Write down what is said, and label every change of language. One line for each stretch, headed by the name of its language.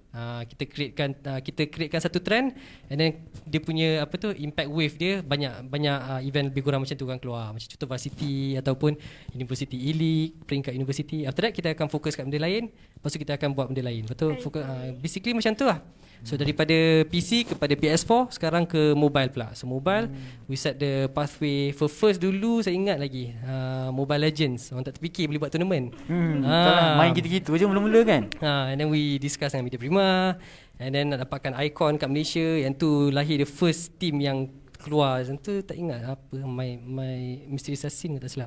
Malay: Kita createkan satu trend,
English: and then
Malay: dia punya impact wave dia banyak event lebih kurang macam tu kan keluar, macam contoh varsity ataupun university e-league, peringkat university.
English: After that
Malay: kita akan fokus kat benda lain, lepas tu kita akan buat benda lain. Betul, basically macam tu lah. So daripada PC kepada PS4, sekarang ke mobile pula.
English: So mobile, we set the pathway.
Malay: First dulu saya ingat lagi, Mobile Legends. Orang tak terfikir boleh buat tournament. Main gitu-gitu je mula-mula kan.
English: And then we discuss
Malay: dengan Media Prima,
English: and then
Malay: nak dapatkan Icon kat Malaysia. Yang tu lahir
English: the first team
Malay: yang keluar. Yang tu tak ingat apa, My Mystery Assassin tak silap.